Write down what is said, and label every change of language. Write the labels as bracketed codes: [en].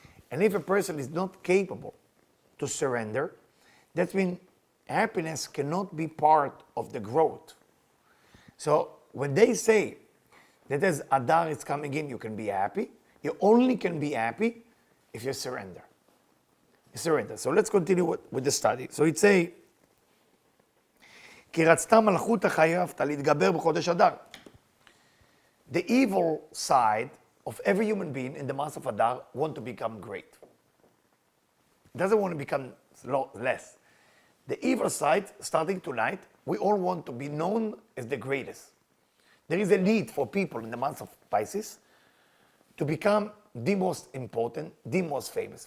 [en] And if a person is not capable to surrender, that means happiness cannot be part of the growth. So when they say that as Adar is coming in, you can be happy, you only can be happy if you surrender. You surrender. So let's continue with the study. So it say, [he] כי רצתה מלכות החייבת להתגבר בחודש אדר. [en] The evil side of every human being in the month of Adar want to become great. It doesn't want to become less. The evil side, starting tonight, we all want to be known as the greatest. There is a need for people in the month of Pisces to become the most important, the most famous.